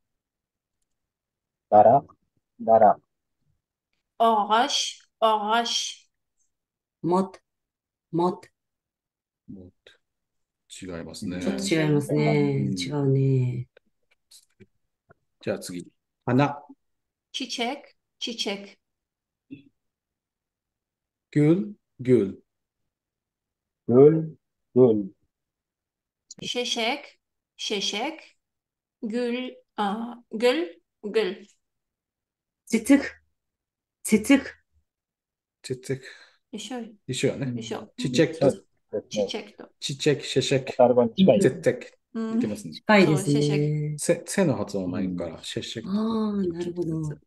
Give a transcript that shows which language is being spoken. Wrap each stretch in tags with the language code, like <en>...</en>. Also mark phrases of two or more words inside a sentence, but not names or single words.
<ja>ダラ、ダラ、</ja> <tr>Ağaç, ağaç.</tr> <ja>もっ。もっと違いますね。ちょっと違いますね。違うね。じゃあ次。花。</ja> <tr>Çiçek, çiçek. Gül. Gül.</tr> <ja>グル、グル、</ja> <tt>Şeşek, şeşek.</tt> <tr>Gül, gül, gül.</tr> <ja>つつく。つつく。ちっちゃく。一緒、一緒やね。一緒。ちっちゃくと。チチェクと。ちっちゃく、シェシェク。カタル語に近いです。絶対似てますね。近いですね。背の発音前からシェシェク。ああ、なるほど。</ja>